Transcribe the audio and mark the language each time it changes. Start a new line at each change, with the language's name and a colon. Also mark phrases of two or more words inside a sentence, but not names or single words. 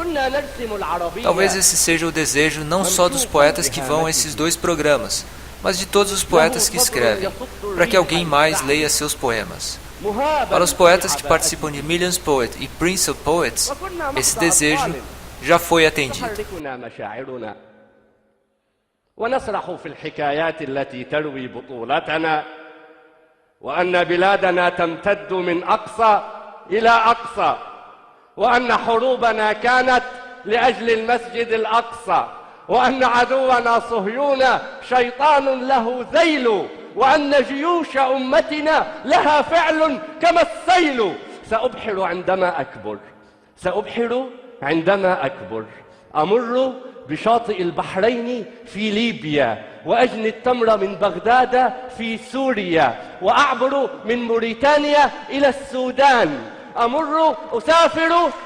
Portuguese: Talvez esse seja o desejo não só dos poetas que vão a esses dois programas, mas de todos os poetas que escrevem, para que alguém mais leia seus poemas. Para os poetas que participam de Millions Poet e Prince of Poets, esse desejo já foi atendido.
Arabic: وأن بلادنا تمتد من أقصى إلى أقصى وأن حروبنا كانت لأجل المسجد الأقصى وأن عدونا صهيون شيطان له ذيل وأن جيوش أمتنا لها فعل كما السيل سأبحر عندما أكبر سأبحر عندما أكبر أمر بشاطئ البحرين في ليبيا وأجني التمر من بغداد في سوريا وأعبر من موريتانيا إلى السودان أسافر